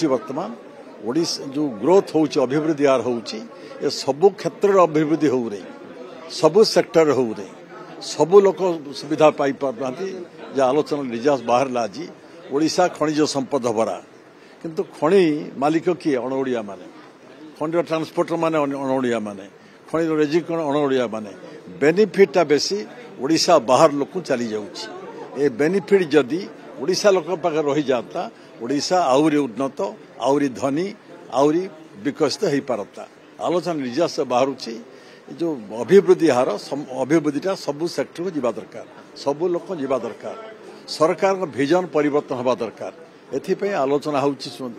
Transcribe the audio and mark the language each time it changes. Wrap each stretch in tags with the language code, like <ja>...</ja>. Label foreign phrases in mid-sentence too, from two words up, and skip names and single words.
<or>ବର୍ତ୍ତମାନ ଓଡ଼ିଶା ଯୋ ଗ୍ରୋଥ ହେଉଛି ଅଭିବୃଦ୍ଧି ଆଉ ହେଉଛି ଏ ସବୁ କ୍ଷେତ୍ର ଅଭିବୃଦ୍ଧି ହେଉ ରହି ସବୁ ସେକ୍ଟର ହେଉ ରହି ସବୁ ଲୋକ ସୁବିଧା ପାଇ ପାରନ୍ତି ଯେ ଆଲୋଚନା ନିଜାସ ବାହାର ଆଜି ଓଡ଼ିଶା ଖଣିଜ ସମ୍ପଦ ଭରା କିନ୍ତୁ ଖଣି ମାଲିକ କିଏ ଅଣଓଡ଼ିଆ ମାନେ ଖଣି ଟ୍ରାନ୍ସପୋର୍ଟର ମାନେ ଅଣଓଡ଼ିଆ ମାନେ ଖଣି ରେଜିକ ଅଣଓଡ଼ିଆ ମାନେ ବେନିଫିଟଟା ବେଶି ଓଡ଼ିଶା ବାହାର ଲୋକ ଚାଲି ଯାଉଛି ଏ ବେନିଫିଟ ଯଦି ଓଡ଼ିଶା ଲୋକ ପାଖେ ରହି ଯାଆନ୍ତା ଓଡ଼ିଶା ଆଉରି ଉନ୍ନତ ଆଉରି ଧନୀ ଆଉରି ବିକଶିତ ହୋଇ ପାରନ୍ତା ଆଲୋଚନା ନିଜା ସେ ବାହାରୁଛି ଯୋ ଅଭିବୃଦ୍ଧି ହାର ଅଭିବୃଦ୍ଧିଟା ସବୁ ସେକ୍ଟର କୁ ଯିବା ଦରକାର ସବୁ ଲୋକ ଯିବା ଦରକାର ସରକାର ଭିଜନ ପରିବର୍ତ୍ତନ ହେବା ଦରକାର ଏଥି ଆଲୋଚନା ହେଉଛି</or>